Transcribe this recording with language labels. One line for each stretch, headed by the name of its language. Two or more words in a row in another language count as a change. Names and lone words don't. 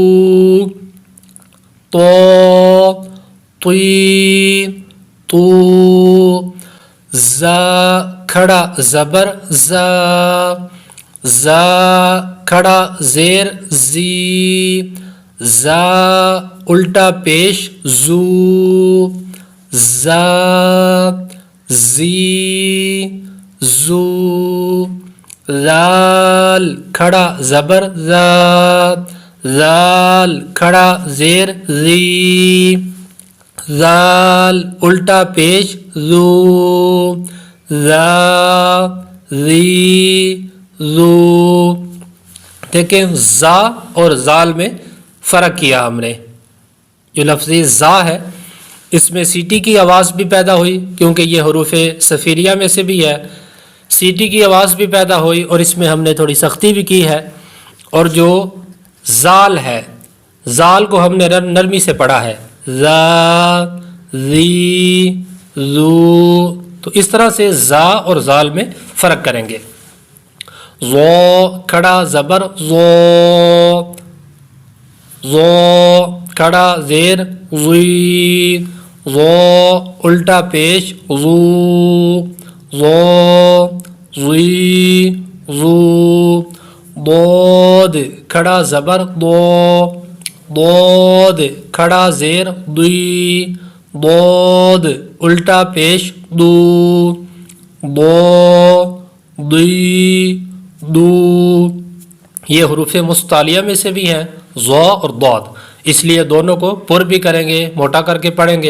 Urdu: تو توی تو، زا کھڑا زبر زا، زا کھڑا زیر زی، زا الٹا پیش زو، زا زی زو، زال کھڑا زبر زا، زال کھڑا زیر زی، زال الٹا پیش زو، زا زی زو۔ دیکھیں زا اور زال میں فرق کیا ہم نے۔ جو لفظی زا ہے اس میں سیٹی کی آواز بھی پیدا ہوئی، کیونکہ یہ حروف صفیریہ میں سے بھی ہے، سیٹی کی آواز بھی پیدا ہوئی اور اس میں ہم نے تھوڑی سختی بھی کی ہے۔ اور جو زال ہے، زال کو ہم نے نرمی سے پڑھا ہے، زا زی زو، تو اس طرح سے زا اور زال میں فرق کریں گے۔ زو کھڑا زبر زو، زو کھڑا زیر زی، زو الٹا پیش زو، زو زی زو، دود کھڑا زبر دو، دود کھڑا زیر دوی، دود الٹا پیش دو، دو دوی دو۔ یہ حروف مستعلیہ میں سے بھی ہیں، زو اور دود، اس لیے دونوں کو پر بھی کریں گے، موٹا کر کے پڑھیں گے۔